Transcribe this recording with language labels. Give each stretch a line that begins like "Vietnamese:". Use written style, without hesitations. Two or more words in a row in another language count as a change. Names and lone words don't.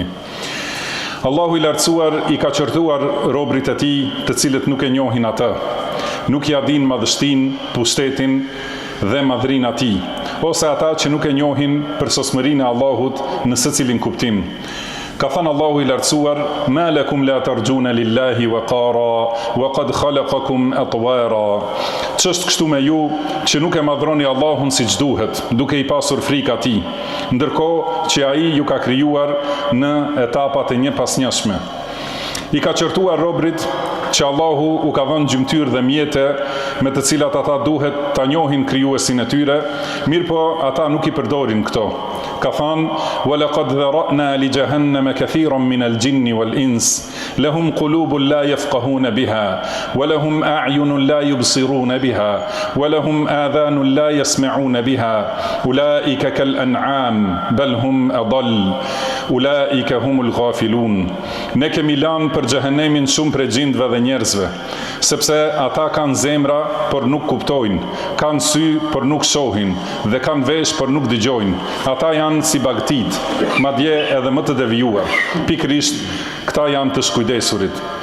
Albanian: Allahu i lartësuar i ka qortuar robrit e tij, të cilët nuk e njohin atë, nuk ja dinë madhështinë, pushtetin dhe madhrinë e tij, ose ata që nuk e njohin për sosmërinë e Allahut në secilin kuptim. Ka thënë Allahu i lartësuar:
Arabic: "ما لكم لا ترجون لله وقارا وقد خلقكم أطوارا."
Albanian: Ç'është kështu me ju që nuk e madhroni Allahun siç duhet, duke i pasur frikë atij, ndërkohë që ai ju ka krijuar në etapat e njëpasnjëshme. I ka qortuar robrit që Allahu u ka dhënë gjymtyr dhe mjete me të cilat ata duhet ta njohin krijuesin e tyre, mirëpo ata nuk i përdorin këto. Ka thënë:
Arabic: "ولقد ذرأنا لجهنم كثيرا من الجن والإنس لهم قلوب لا يفقهون بها ولهم أعين لا يبصرون بها ولهم آذان لا يسمعون بها أولئك كالأنعام بل هم أضل أولئك هم الغافلون."
Albanian: Ne kemi lanë për xhehenemin shumë prej gjindëve dhe njerëzve, sepse ata kanë zemra por nuk kuptojnë, kanë sy por nuk shohin dhe kanë vesh por nuk dëgjojnë. Ata janë si bagtit, madje edhe më të devijuar. Pikërisht, këta janë të shkujdesurit.